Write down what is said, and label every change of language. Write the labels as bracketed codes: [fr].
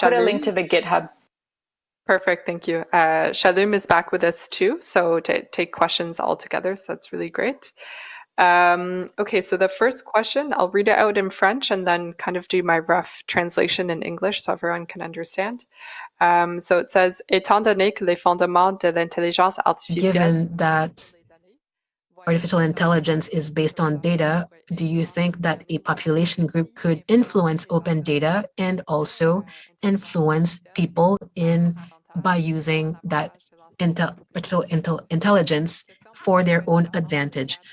[en] put a link to the GitHub. Perfect, thank you. Schallum is back with us too, so to take questions all together, so that's really great. Okay, so the first question, I'll read it out in French and then kind of do my rough translation in English so everyone can understand. So it says, [fr] étant donné que les fondements de l'intelligence artificielle... [en] Given that artificial intelligence is based on data, do you think that a population group could influence open data and also influence people by using that artificial intelligence for their own advantage?